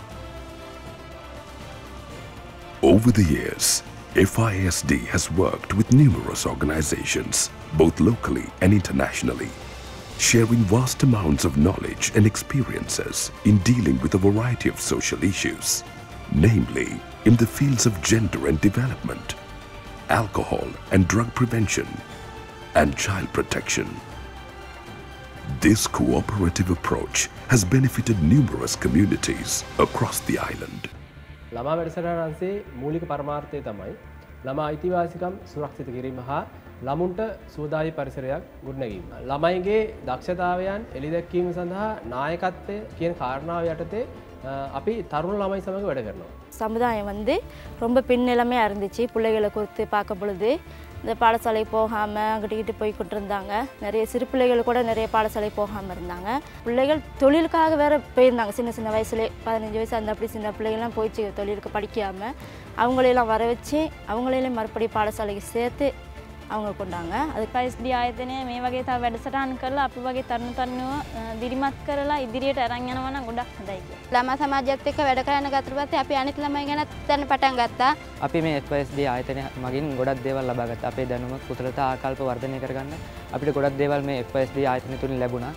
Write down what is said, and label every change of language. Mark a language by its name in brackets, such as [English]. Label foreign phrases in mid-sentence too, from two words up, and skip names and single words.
[English] Over the years, FISD has worked with numerous organizations, both locally and internationally, sharing vast amounts of knowledge and experiences in dealing with a variety of social issues, namely in the fields of gender and development, alcohol and drug prevention, and child protection. This cooperative approach has benefited numerous communities across the island. [Sinhala] ළමා වැඩසටහනන්සේ මූලික පරමාර්ථය තමයි ළමා අයිතිවාසිකම් සුරක්ෂිත කිරීම හා ළමුන්ට සුවදායී පරිසරයක් ගොඩනැගීම. ළමයිගේ දක්ෂතාවයන් එළිදැක්වීම සඳහා නායකත්වය කියන කාරණාව යටතේ අපි තරුණ ළමයි සමග වැඩ කරනවා. [Tamil] சமுதாயம் வந்து ரொம்ப பின்னிலைமையாக இருந்துச்சு. பிள்ளைகளை குறித்து பார்க்க பொழுது இந்த பாடசாலை போகாமல் அங்கிட்டு போய்கிட்டு இருந்தாங்க. நிறைய சிறு பிள்ளைகள் கூட நிறைய பாடசாலை போகாமல் இருந்தாங்க. பிள்ளைகள் தொழிலுக்காக வேறு போயிருந்தாங்க. சின்ன சின்ன வயசுலேயே 15 வயசு அந்த அப்படி சின்ன பிள்ளைகள்லாம் போயிடுச்சு தொழிலுக்கு படிக்காமல். அவங்களையெல்லாம் வர வச்சு அவங்களையும் மறுபடியும் பாடசாலைக்கு சேர்த்து அவங்க கொண்டாங்க. [Sinhala] அது FISD ආයතනය මේ වගේ තව වැඩසටහන් කරලා අපි වගේ තරුණ දිරිමත් කරලා ඉදිරියට අරන් යනවා නම් ගොඩක් හොඳයි කියලා. ළමා සමාජයත් එක්ක වැඩ කරන ගතට පස්සේ අපි අනිත් ළමයි ගැන දැන පටන් ගත්තා. අපි මේ FISD ආයතනය මගින් ගොඩක් දේවල් ලබා ගත්තා. අපේ දැනුම කුසලතා ආකල්ප වර්ධනය කරගන්න අපිට ගොඩක් දේවල් මේ FISD ආයතනය තුලින් ලැබුණා.